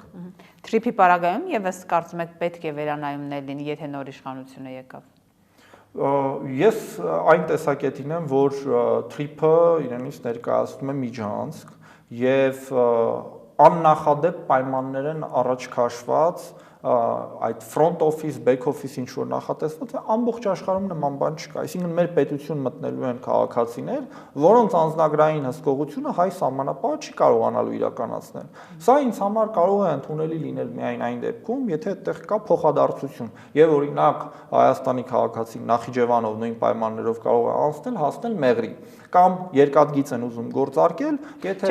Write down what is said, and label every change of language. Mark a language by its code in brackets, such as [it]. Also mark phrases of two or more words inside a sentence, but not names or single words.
[hy] TRIP-ի պարագայում եւս կարծում եք պետք է վերանայումներ լինի, եթե նոր իշխանությունը եկավ։ Ես այն տեսակետին եմ, որ TRIP-ը իրենից ներկայացնում է միջանցք եւ աննախադեպ պայմաններ են առաջ քաշված այդ [en] front office, back office [hy] ինչ որ նախատեսված է, ամբողջ աշխարհում նման բան չկա։ Այսինքն մեր պետություն մտնելու են քաղաքացիներ, որոնց անձնագրային հսկողությունը հայ սահմանապահը չի կարողանալու իրականացնել։ Սա ինձ համար կարող է ընդունելի լինել միայն այն դեպքում, եթե այդտեղ կա փոխադարձություն, եւ օրինակ Հայաստանի քաղաքացին Նախիջևանով նույն պայմաններով կարող է անցնել, հասնել Մեղրի, կամ երկաթգիծ են ուզում գործարկել, եթե